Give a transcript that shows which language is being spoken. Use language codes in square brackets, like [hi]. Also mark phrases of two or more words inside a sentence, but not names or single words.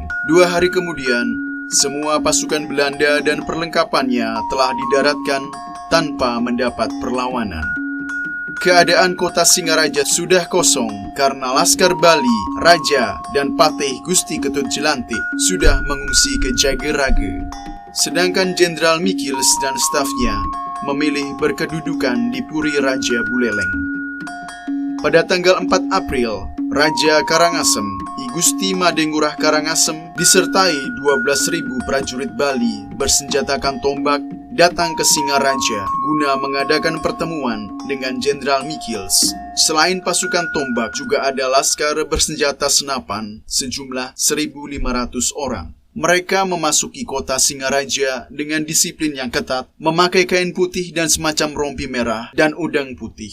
[id] 2 hari kemudian, semua pasukan Belanda dan perlengkapannya telah didaratkan tanpa mendapat perlawanan. Keadaan kota Singaraja sudah kosong karena Laskar Bali, Raja, dan Patih Gusti Ketut Jelantik sudah mengungsi ke Jagerage. Sedangkan Jenderal Michiels dan stafnya memilih berkedudukan di Puri Raja Buleleng. Pada tanggal 4 April, Raja Karangasem, I Gusti Madengurah Karangasem, disertai 12.000 prajurit Bali bersenjatakan tombak datang ke Singaraja guna mengadakan pertemuan dengan Jenderal Michiels. Selain pasukan tombak, juga ada laskar bersenjata senapan sejumlah 1.500 orang. Mereka memasuki kota Singaraja dengan disiplin yang ketat, memakai kain putih dan semacam rompi merah dan udang putih.